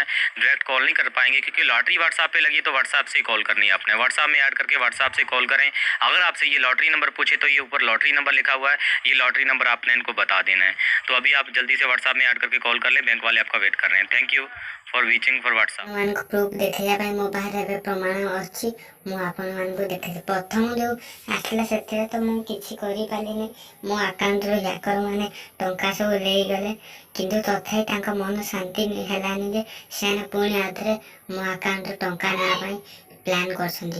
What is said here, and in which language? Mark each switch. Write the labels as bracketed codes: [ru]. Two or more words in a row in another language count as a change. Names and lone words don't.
[en] direct call [hi] नहीं कर पाएंगे क्योंकि लॉटरी व्हाट्सएप पे लगी, तो व्हाट्सएप से कॉल करनी है आपने। व्हाट्सएप में ऐड करके व्हाट्सएप से कॉल करें। अगर आपसे ये [en] lottery number [hi] पूछे तो ये ऊपर [en] lottery number [hi] लिखा हुआ है, ये [en] lottery number [hi] आपने इनको बता देना है। तो अभी आप जल्दी से व्हाट्सएप में ऐड करके कॉल कर लें, बैंक वाले आपका वेट कर रहे हैं। [en] thank you for reaching for WhatsApp. [or] ମାନଙ୍କୁ ପ୍ରୁଫ୍ ଦେଖେଇବା ପାଇଁ ମୋ ପାଖରେ ଏବେ ପ୍ରମାଣ ଅଛି। ମୁଁ ଆପଣମାନଙ୍କୁ ଦେଖେଇଲି। ପ୍ରଥମ ଯେଉଁ ଆସିଲା ସେଥିରେ ତ ମୁଁ କିଛି କରିପାରିଲିନି। ମୋ ଆକାଉଣ୍ଟରୁ ହ୍ୟାକର ମାନେ ଟଙ୍କା ସବୁ ନେଇଗଲେ, କିନ୍ତୁ ତଥାପି ତାଙ୍କ ମନ ଶାନ୍ତି ହେଲାନି ଯେ ସେମାନେ ପୁଣି ଆଉଥରେ ମୋ ଆକାଉଣ୍ଟରୁ ଟଙ୍କା ନେବା ପାଇଁ ପ୍ଲାନ୍ କରିଛନ୍ତି।